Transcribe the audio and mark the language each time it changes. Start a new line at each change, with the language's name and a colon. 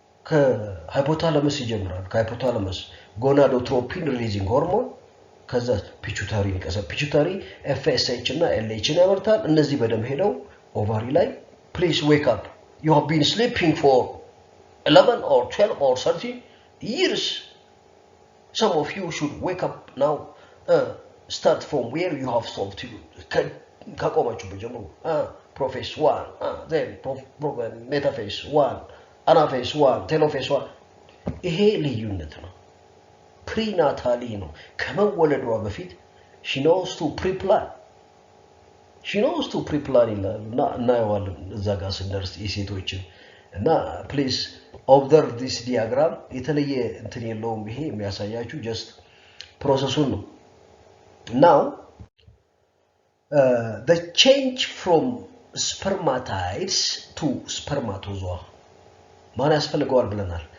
Amharic: ከሃይፖታለመስ ይጀምራል። ከሃይፖታለመስ ጎናዶትሮፒን ሪሊዚንግ ሆርሞን ከዛ ፒቹታሪ ፒቹታሪ ኤፍኤስኤች እና ኤልኤችን ያመርታል። እነዚህ በደም ሄደው ኦቫሪ ላይ
English: please wake up, you have been sleeping for 11 or 12 or 13 years. Some of you should wake up now, start from where you have stopped.
Amharic: ካቆማችሁ በጀምሩ ፕሮፌስ 1 then ሜታፌስ 1 አናፌስ 1 ቴሎፌስ 1 ይሄ ልዩነት ነው። ፕሪናታሊ ነው። ከመወለዷ በፊት
English: she knows to pre-plan
Amharic: ይላል እና እናየዋለን እዛ ጋር ስንደርስ የሴቶችን እና ፕሊዝ ኦብዘርቭ ዲስ ዲያግራም። የተለየ እንትን የለውም። ይሄ የሚያሳያችሁ ጀስት ፕሮሰሱን ነው። ናው
English: the change from spermatids to spermatozoa
Amharic: ማን ያስፈልገዋል ብለናል?